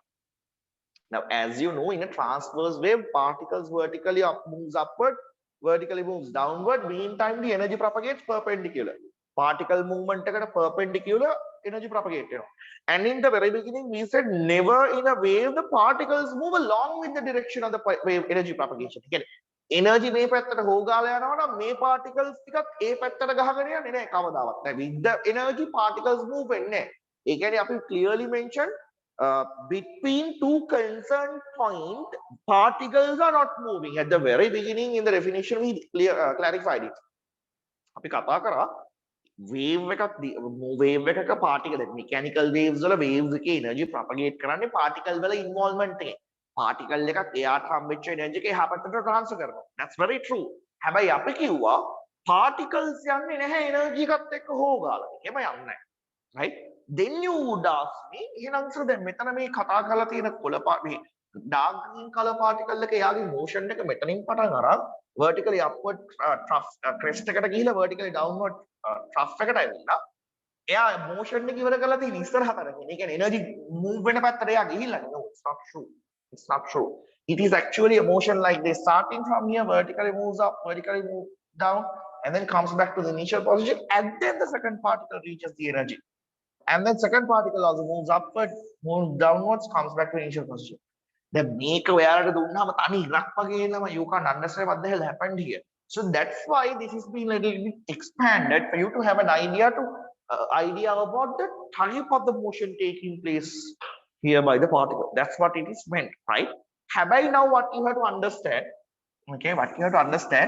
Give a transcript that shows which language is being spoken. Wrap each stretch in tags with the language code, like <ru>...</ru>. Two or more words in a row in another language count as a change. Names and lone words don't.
<en>Now, as you know, in a transverse wave, particles vertically moves upward, vertically moves downward. Meantime, the energy propagates perpendicular. Particle movement eකට perpendicular energy propagate. And in the very beginning, we said never in a wave the particles move along with the direction of the wave energy propagation.</en> <si>Again, energy මේ පැත්තට හොගාලා යනවා නම් මේ particles ටිකත් ඒ පැත්තට ගහගෙන යන්නේ නැහැ කවදාවත්.</si> <en>With the energy particles move</en> <si>වෙන්නේ. ඒ කියන්නේ අපි</si> <en>clearly mentioned between two concerned point, particles are not moving. At the very beginning in the definition we clarified it.</en> <si>අපි කතා කරා wave එකක particle,</si> <en>mechanical waves</en> <si>වල waves එකේ</si> <en>energy propagate</en> <si>කරන්නේ particle වල involvement එකෙන්. particle එකක් එයාට හම්බෙච්ච energy එක එහා පැත්තට transfer කරනවා.</si> <en>That's very true.</en> <si>හැබැයි අපි කිව්වා particles යන්නේ නැහැ energy එකත් එක්ක හොගාලා. එහෙම යන්නේ නැහැ.</si> <en>Right? Then you would ask me,</en> <si>එහෙනම් සර් දැන් මෙතන මේ කතා කරලා තියෙන මේ</si> <en>dark green color particle</en> <si>එක එයාගේ motion එක මෙතනින් පටන් අරන්</si> <en>vertically upward trough crest</en> <si>එකට ගිහිලා</si> <en>vertically downward trough</en> <si>එකට ඇවිල්ලා එයා motion එක ඉවර කරලා තියෙන ඉස්සරහට. ඒ කියන්නේ</si> <en>energy move</en> <si>වෙන පැත්තට එයා ගිහිල්ලා.</si> <en>No, it's not true. It is actually a motion like this, starting from here, vertically moves up, vertically move down, and then comes back to the initial position, and then the second particle reaches the energy. And then second particle also moves upward, moves downwards, comes back to initial position. Then make</en> <si>ඔයාලට දුන්නාම තනි ඉරක් වගේ එනවා,</si> <en>you can't understand what the hell happened here. So that's why this has been a little bit expanded for you to have an idea about the type of the motion taking place here by the particle. That's what it is meant, right? Habai, now what you have to understand, okay, what you have to understand.</en>